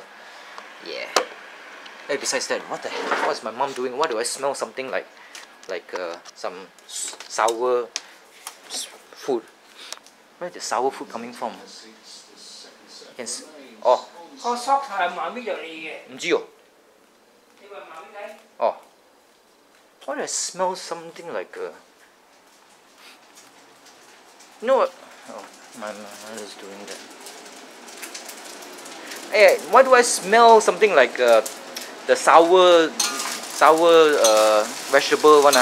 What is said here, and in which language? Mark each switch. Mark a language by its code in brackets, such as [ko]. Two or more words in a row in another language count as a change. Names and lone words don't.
[en] Yeah. Hey, besides that, what the heck? What is my mom doing? Why do I smell something like some sour food? Where is the sour food coming from? Oh. [yue] 個 sock 係媽咪就你嘅。唔知喎。 [en] Why do I smell something like a... You know what? Oh, my mother is doing that. Hey, why do I smell something like the sour vegetable one?